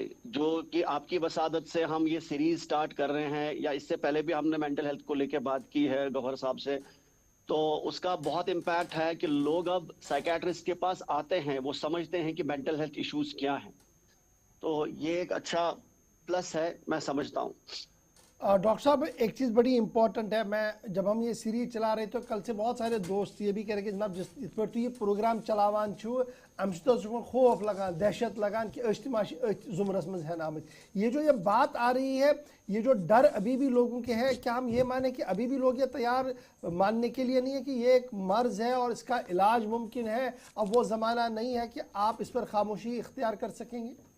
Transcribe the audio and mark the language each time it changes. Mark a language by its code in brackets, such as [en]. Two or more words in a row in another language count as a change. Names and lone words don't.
[ur] جو کہ آپ کی وساطت سے ہم یہ [en] series start [ur] کر رہے ہیں، یا اس سے پہلے بھی ہم نے [en] mental health [ur] کو لے کر بات کی ہے گوہر صاحب سے، تو اس کا بہت امپیکٹ ہے کہ لوگ اب سائیکیٹرسٹ کے پاس آتے ہیں، وہ سمجھتے ہیں کہ [en] mental health issues [ur] کیا ہیں. تو یہ ایک اچھا پلس ہے، میں سمجھتا ہوں. ڈاکٹر صاحب ایک چیز بڑی امپورٹنٹ ہے، میں جب ہم یہ سیریز چلا رہے تو کل سے بہت سارے دوست یہ بھی کہہ رہے کہ جناب جس اس پر تو یہ پروگرام [ks] चलावान छू अम तो खौफ लगान, दहशत लगान कि जुमरस में है नाम। [ur] یہ جو یہ بات آ رہی ہے، یہ جو ڈر ابھی بھی لوگوں کے ہے، کیا ہم یہ مانے کہ ابھی بھی لوگ یہ تیار ماننے کے لیے نہیں ہے کہ یہ ایک مرض ہے اور اس کا علاج ممکن ہے? اب وہ زمانہ نہیں ہے کہ آپ اس پر خاموشی اختیار کر سکیں گے.